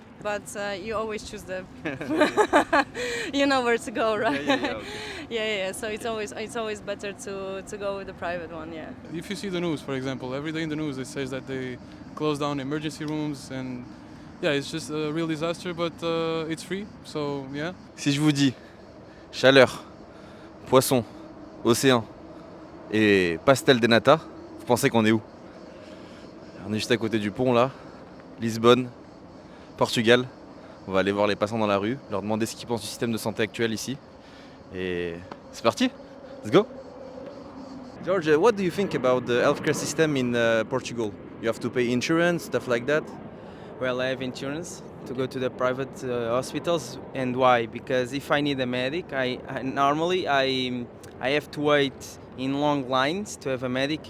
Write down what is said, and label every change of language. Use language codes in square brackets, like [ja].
[en] But you always choose the you know where to go, right? Okay. Yeah. So it's always better to go with the private one. Yeah. If you see the news, for example, every day in the news it says that they close down emergency rooms, and yeah, it's just a real disaster, but it's free, so yeah. [fr] Si je vous dis chaleur, poisson, océan et pastel de nata, vous pensez qu'on est où? On est juste à côté du pont là, Lisbonne, Portugal. On va aller voir les passants dans la rue, leur demander ce qu'ils pensent du système de santé actuel ici. Et c'est parti, [en] let's go. George, what do you think about the healthcare system in Portugal? You have to pay insurance, stuff like that? Well, I have insurance to go to the private hospitals, and why? Because if I need a medic, I normally have to wait in long lines to have a medic.